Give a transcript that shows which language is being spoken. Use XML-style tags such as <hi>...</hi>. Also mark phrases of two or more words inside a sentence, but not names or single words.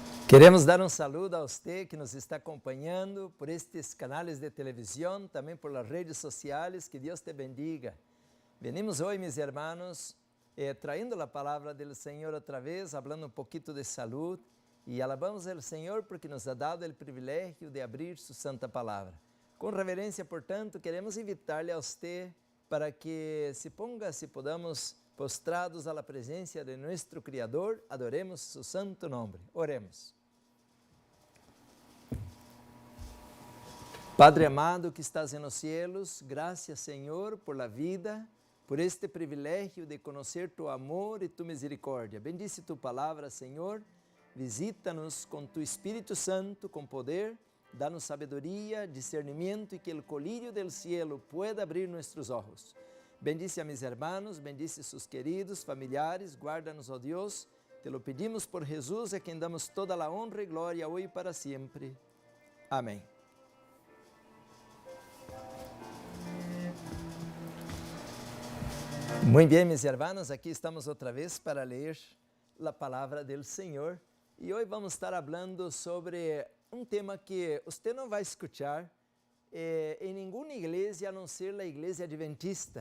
<pt>Queremos dar um saludo a você que nos está acompanhando por estes canais de televisão, também</pt> <es>por las</es> <pt>redes sociais. Que Deus te bendiga. Venimos hoje,</pt> <es>mis hermanos, trayendo</es> <pt>a palavra do Senhor outra vez, falando um pouquinho de saúde, e alabamos ao Senhor porque</pt> <es>nos ha dado</es> <pt>o privilégio de abrir sua santa palavra. Com reverência, portanto, queremos invitar-lhe a você para que</pt> <es>se ponga, se podamos,</es> <pt>postrados à presença de nosso Criador, adoremos</pt> <es>su santo</es> <pt>nome. Oremos.</pt> <es>Padre amado que estás nos cielos,</es> <pt>graças, Senhor,</pt> <es>por la vida, por</es> <pt>este privilégio de conhecer tu amor e tu misericórdia. Bendice tu palavra, Senhor, visita-nos com tu Espírito Santo, com poder, dá-nos sabedoria, discernimento e que o colírio</pt> <es>del cielo pueda</es> <pt>abrir nossos olhos.</pt> <es>Bendice a mis hermanos, bendice sus queridos, familiares,</es> <pt>guarda-nos, ó Deus,</pt> <es>te lo pedimos</es> <pt>por Jesus, a quem damos toda a honra e glória hoje e para sempre. Amém. Muito bem, meus irmãos, aqui estamos outra vez para ler a palavra do Senhor e hoje vamos estar falando sobre um tema que você não vai escuchar em nenhuma igreja a não ser a igreja adventista.</pt>